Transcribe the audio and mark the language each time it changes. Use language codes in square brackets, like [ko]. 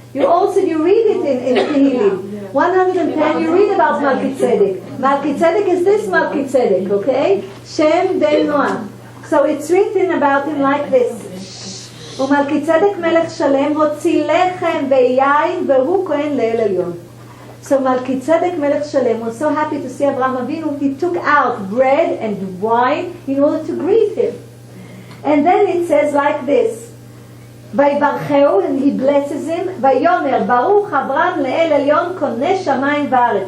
[en] You read it in Tehillim. 110, you read about Melchizedek. Melchizedek is this Melchizedek, okay? Shem ben Noach. So it's written about him like this. [he] ומלכיצדק מלך שלם הוציא לחם ויין והוא כהן לאל עליון. [en] So Melchizedek Melech Shalem was so happy to see Abraham Avinu, he took out bread and wine in order to greet him. And then it says like this, [he] ויברכהו, [en] and he blesses him, [he] ויאמר ברוך אברהם לאל עליון קונה שמיים וארץ.